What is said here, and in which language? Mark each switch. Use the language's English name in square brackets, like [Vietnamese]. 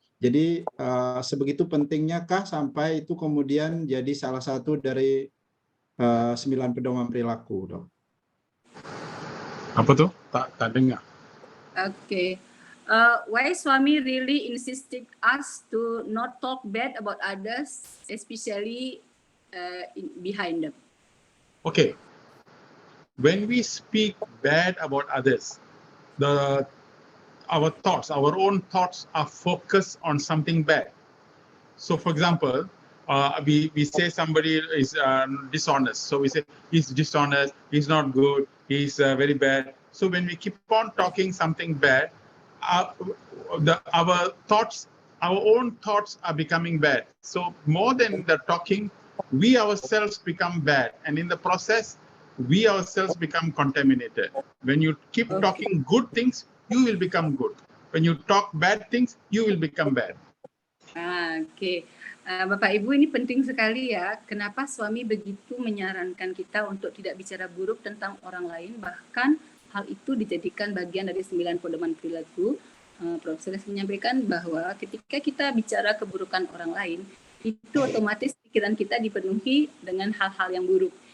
[Indonesian] Jadi sebegitu pentingnya kah sampai itu kemudian jadi salah satu dari 9 pedoman perilaku, Dok? Apa tuh? Tak dengar. [English] Okay. Why Swami really insisted us to not talk bad about others, especially behind them? Okay. When we speak bad about others, our thoughts, our own thoughts are focused on something bad. So, for example, we say somebody is dishonest. So we say he's dishonest, he's not good, he's very bad. So when we keep on talking something bad, our thoughts our own thoughts are becoming bad. So more than the talking, we ourselves become bad. And in the process, we ourselves become contaminated. When you keep talking good things, you will become good. When you talk bad things, you will become bad. [Indonesian] Oke. Bapak Ibu, ini penting sekali ya. Kenapa suami begitu menyarankan kita untuk tidak bicara buruk tentang orang lain, bahkan hal itu dijadikan bagian dari 9 pedoman perilaku. Prof. Sules menyampaikan bahwa ketika kita bicara keburukan orang lain, itu otomatis pikiran kita dipenuhi dengan hal-hal yang buruk.